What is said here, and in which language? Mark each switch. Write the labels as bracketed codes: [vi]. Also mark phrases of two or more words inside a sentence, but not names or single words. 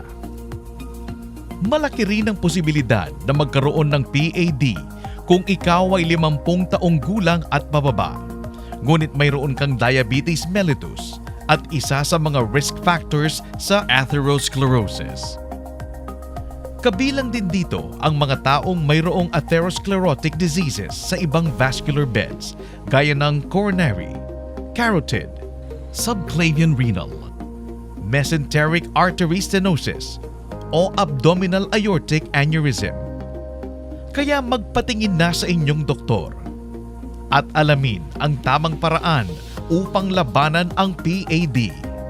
[tl] Malaki rin ang posibilidad na magkaroon ng PAD kung ikaw ay 50 taong gulang at pababa, ngunit mayroon kang [en] diabetes mellitus [tl] at isa sa mga [en] risk factors [tl] sa atherosclerosis. Kabilang din dito ang mga taong mayroong [en] atherosclerotic diseases [tl] sa ibang [en] vascular beds [tl] gaya ng [en] coronary, carotid, subclavian renal, mesenteric artery stenosis [tl] o [en] abdominal aortic aneurysm. [tl] Kaya magpatingin na sa inyong doktor at alamin ang tamang paraan upang labanan ang PAD